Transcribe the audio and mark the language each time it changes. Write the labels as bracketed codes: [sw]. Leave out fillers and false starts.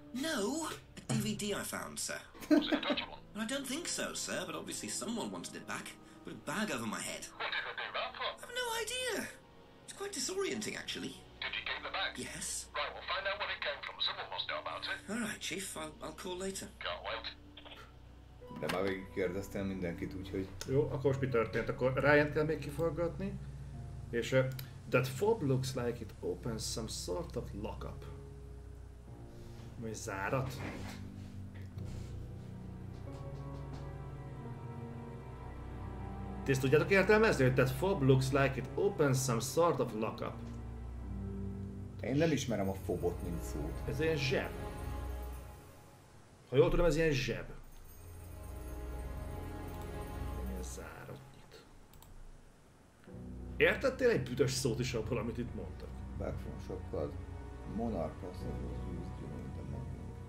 [en] No, a DVD I found, sir. Was it a dodgy one? I don't think so, sir, but obviously someone wanted it back. Put a bag over my head. What did they do that for? I've no idea. It's quite disorienting, actually. Did you keep the bag? Yes. Right, we'll find out where it came from. Someone must know about it. All right, Chief. I'll call later. Can't wait. [hu] De már végig kérdeztem mindenkit, úgyhogy... Jó, akkor most mi történt? Akkor Ryan kell még kiforgatni. És [en] that fob looks like it opens some sort of lockup. [hu] Vagy zárat? Ti ezt tudjátok értelmezni, hogy [en] that fob looks like it opens some sort of lockup? [hu] Én nem ismerem a fobot, mint szót. Ez ilyen zseb. Ha jól tudom, ez ilyen zseb. Ilyen zárat nyit. Értettél egy büdös szót is abból, amit itt mondtak? [en] Back from shockad. Monarch cast was used during the mugging.